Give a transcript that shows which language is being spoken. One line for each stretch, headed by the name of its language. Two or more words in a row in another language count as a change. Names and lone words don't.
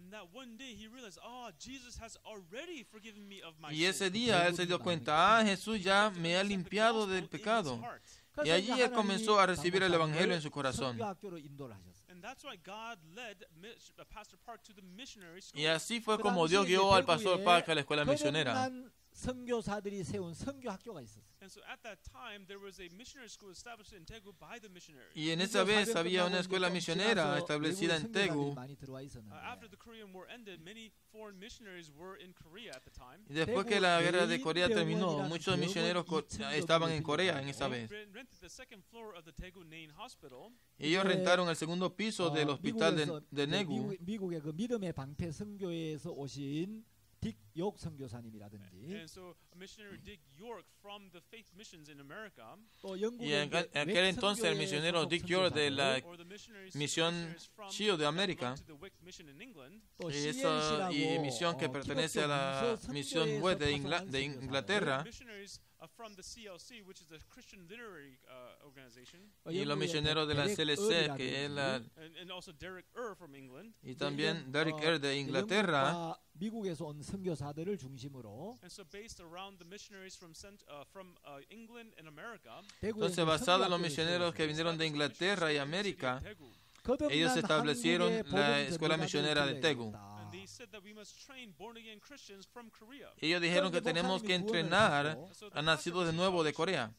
Spanish: Y ese día él se dio cuenta, Jesús ya me ha limpiado del pecado. Y allí él comenzó a recibir el evangelio en su corazón. Y así fue como Dios guió al pastor Park a la escuela misionera.
Korean: 거듭난 선교사들이 세운 선교 학교가 있었어요.
Spanish: Y en esa vez había una escuela misionera establecida en Daegu. Y después que la guerra de Corea terminó, muchos misioneros estaban en Corea en esa vez. Ellos rentaron el segundo piso del hospital de Daegu.
Korean: 미국의 그 믿음의 방패 선교에서 오신 딕 욕 선교사님이라든지 또
Spanish: Y en aquel entonces el misionero Dick York de la misión Chio de América y misión que pertenece a la misión West de Inglaterra y los misioneros de la CLC que es la y también Derek Earl de Inglaterra.
Korean: 미국에서 온 선교사들을 중심으로
Spanish: Entonces, basado en los misioneros que vinieron de Inglaterra y América, ellos establecieron la escuela misionera de Daegu. Ellos dijeron que tenemos que entrenar a nacidos de nuevo de Corea.